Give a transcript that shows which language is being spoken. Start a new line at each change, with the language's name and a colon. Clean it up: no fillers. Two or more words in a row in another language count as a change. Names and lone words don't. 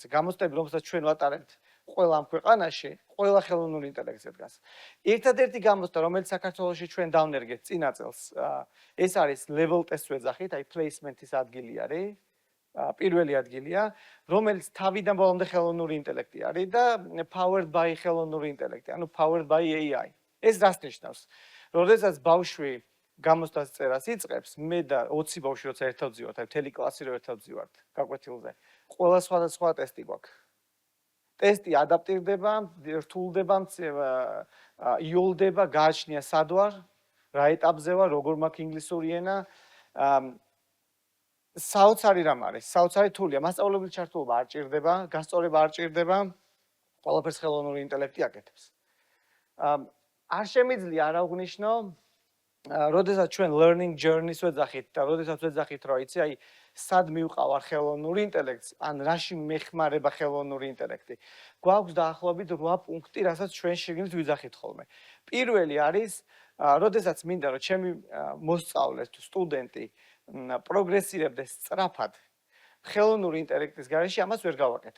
Georgian: გამოცდები, რომელსაც ჩვენ ვატარებთ ყველა ამ ქვეყანაში, ყველა ხელოვნურ ინტელექტზე დგას. ერთადერთი გამოცდა, რომელიც საქართველოში ჩვენ დავნერგეთ წინა წელს, ეს არის
English: level test-
Georgian: ს ვეძახით, აი placement-ის ადგილი არის. პირველი ადგილია, რომელიც თავიდან ბოლომდე ხელოვნური ინტელექტი არის და
English: powered by
Georgian: ხელოვნური ინტელექტი, ანუ
English: powered by AI.
Georgian: ეს რას ნიშნავს? როდესაც ბავშვი გამოცდას წერას იწყებს, მე და 20 ბავშვი როცა ერთად ვძივართ, აი მთელი კლასი რო ერთად ვძივართ გაკვეთილზე. ყველა სხვადასხვა ტესტი გვაქვს. ტესტი ადაპტირდება, რთულდება, იოლდება, გააჩნია სად ვარ, რა ეტაპზე ვარ, როგორ მაქვს ინგლისური ენა. საოცარი რამ არის, საოცარი თულია, მასწავლებელი ჩართულობა არ ჭირდება, გასწორება არ ჭირდება, ყველაფერს ხელოვნური ინტელექტი აკეთებს. არ შემიძლია არ აღვნიშნო, როდესაც ჩვენ
English: learning journey-
Georgian: ს ვეძახით და როდესაც ვეძახით, რომ იცი, აი სად მივყავარ ხელოვნურ ინტელექტს, ან რაში მეხმარება ხელოვნური ინტელექტი. გვაქვს დაახლოებით 8 პუნქტი, რასაც ჩვენ შეგნით ვიძახით ხოლმე. პირველი არის, როდესაც მინდა რომ ჩემი მოსწავლე თუ სტუდენტი პროგრესირებდეს სწრაფად ხელოვნური ინტელექტის გარეშე, ამას ვერ გავაკეთებ.